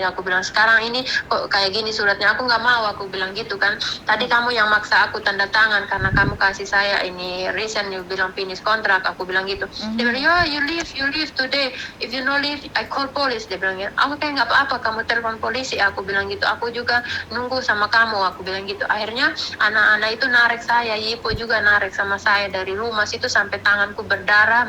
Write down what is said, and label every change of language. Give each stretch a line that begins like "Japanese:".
Indonesian: Aku bilang sekarang ini kok kayak gini suratnya, aku nggak mau. Aku bilang gitu kan, tadi kamu yang maksa aku tanda tangan karena kamu kasih saya ini reason, you bilang finish kontrak. Aku bilang gitu. Dia bilang
English: you leave today, if you no leave I call police.
Indonesian: Dia bilang gitu. Aku kayak nggak apa-apa, kamu telepon polisi. Aku bilang gitu, aku juga nunggu sama kamu. Aku bilang gitu. Akhirnya anak-anak itu narik saya, Yipo juga narik sama saya dari rumah situ sampai tanganku berdarah.